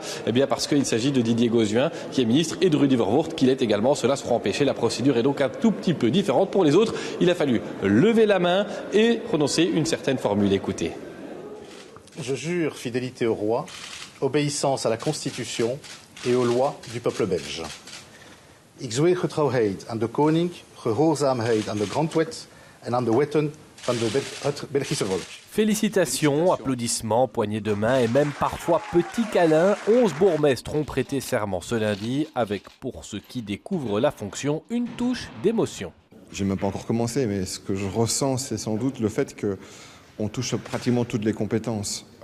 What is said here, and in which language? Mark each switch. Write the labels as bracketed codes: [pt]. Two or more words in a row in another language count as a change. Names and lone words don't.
[fr] Eh bien, parce qu'il s'agit de Didier Gauzuin, qui est ministre, et de Rudy Verwoerd, qui l'est également. Cela sera empêché. La procédure est donc un tout petit peu différente. Pour les autres, il a fallu lever la main et prononcer une certaine formule. Écoutez. Je jure fidélité au roi, obéissance à la Constitution et aux lois du peuple belge. [nl] Ik zweer getrouwheid aan de koning, gehoorzaamheid aan de grondwet en aan de wetten van het Belgische volk. [fr] Félicitations, applaudissements, poignées de main et même parfois petits câlins. 11 bourgmestres ont prêté serment ce lundi avec, pour ceux qui découvrent la fonction, une touche d'émotion. Je n'ai même pas encore commencé, mais ce que je ressens, c'est sans doute le fait que on touche pratiquement toutes les compétences.